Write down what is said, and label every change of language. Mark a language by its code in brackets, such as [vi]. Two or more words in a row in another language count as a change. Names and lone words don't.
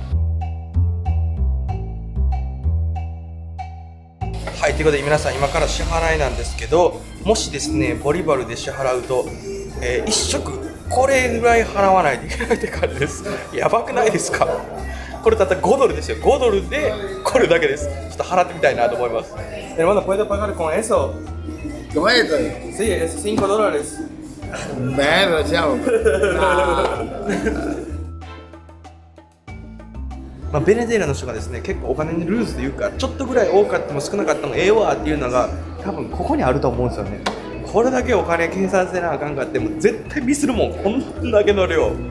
[ja] はい、ということで皆さん今から支払いなんですけど、もしですねボリバルで支払うと、1食これぐらい払わないといけないって感じです。やばくないですか？これたった5ドルですよ。5ドルでこれだけです。ちょっと払ってみたいなと思います。 [es] Hermano, ¿puedo pagar con eso? ¿Cómo es esto? Sí, es $5. Bueno, chavo. [ja] まあ、ベネズエラの人がですね結構お金にルーズというかちょっとぐらい多かっても少なかったもええわっていうのが多分ここにあると思うんですよね。これだけお金計算せなあかんかっても絶対ミスるもん、こんだけの量。